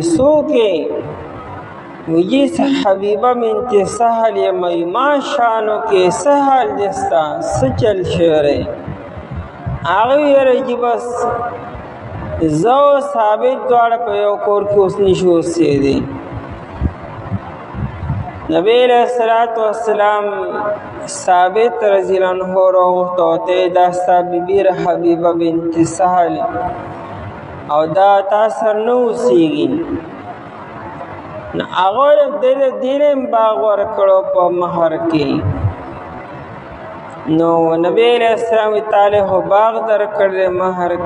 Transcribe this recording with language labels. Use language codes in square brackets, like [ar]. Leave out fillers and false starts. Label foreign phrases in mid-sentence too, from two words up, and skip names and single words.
[ps] څوک یې؟ ویجي حبیبه بنت سهل یم. ما شانو کې څه حال دی ستا؟ څه چل شوی؟ هغه ویل چې بس زو ثابت دواړه په یو کور کې اوس نشو اوسېدی. نبی [ar] علیہ الصلوۃ والسلام [ps] ثابت [ar] رضی اللہ عنہ [ps] راغوښته او ته دا ستا بیبي حبیبه بنت سهل او دا تا سره نه اوسېږي. نو هغه دې باغ ورکړو په مهر کې. نو نبی [ar] علیہ السلام [ps] تعالی هو باغ در کړل مہر کې.